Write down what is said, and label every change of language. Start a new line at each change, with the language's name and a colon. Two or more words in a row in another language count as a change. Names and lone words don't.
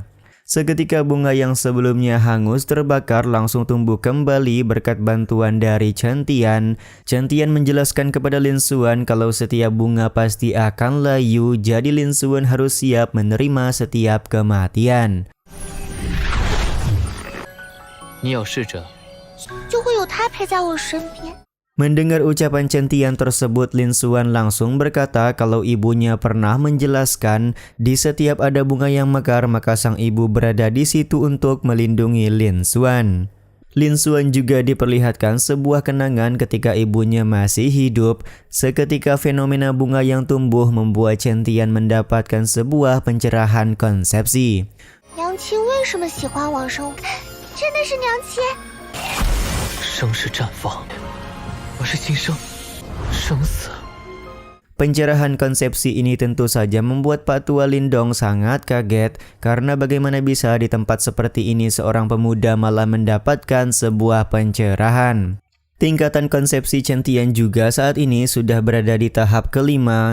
Indonesian: Seketika bunga yang sebelumnya hangus terbakar langsung tumbuh kembali berkat bantuan dari Chen Tian. Chen Tian menjelaskan kepada Lin Xuan kalau setiap bunga pasti akan layu, jadi Lin Xuan harus siap menerima setiap kematian.
Chinese: 你要试着就会有他陪在我身边。
Indonesian: Mendengar ucapan Chen Tian tersebut, Lin Xuan langsung berkata kalau ibunya pernah menjelaskan di setiap ada bunga yang mekar maka sang ibu berada di situ untuk melindungi Lin Xuan. Lin Xuan juga diperlihatkan sebuah kenangan ketika ibunya masih hidup. Seketika fenomena bunga yang tumbuh membuat Chen Tian mendapatkan sebuah pencerahan konsepsi.
Chinese: 娘亲为什么喜欢往上看？真的是娘亲。生是绽放，我是今生，生死。
Indonesian: Pencerahan konsepsi ini tentu saja membuat Pak Tua Lindong sangat kaget karena bagaimana bisa di tempat seperti ini seorang pemuda malah mendapatkan sebuah pencerahan. Tingkatan konsepsi Chen Tian juga saat ini sudah berada di tahap kelima.